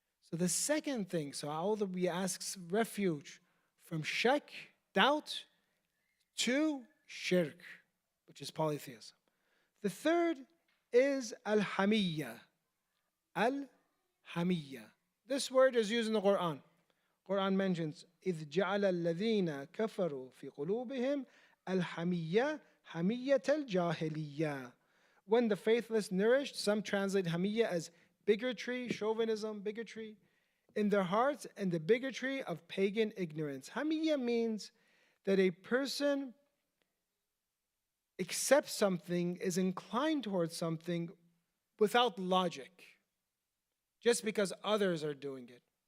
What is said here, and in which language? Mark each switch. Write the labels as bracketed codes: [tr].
[en] So the second thing, we ask refuge from shak, doubt, to shirk, which is polytheism. The third is al-hamiyya. Al-hamiyya. This word is used in the Quran. Quran mentions, [ar] إِذْ جَعَلَ الَّذِينَ كَفَرُوا فِي قُلُوبِهِمْ الْحَمِيَّةَ حَمِيَّةَ الْجَاهِلِيَّةِ. [en] When the faithless nourished, some translate hamiyya as bigotry, chauvinism, bigotry, in their hearts, and the bigotry of pagan ignorance. Hamiyya means that a person accepts something, is inclined towards something without logic, just because others are doing it.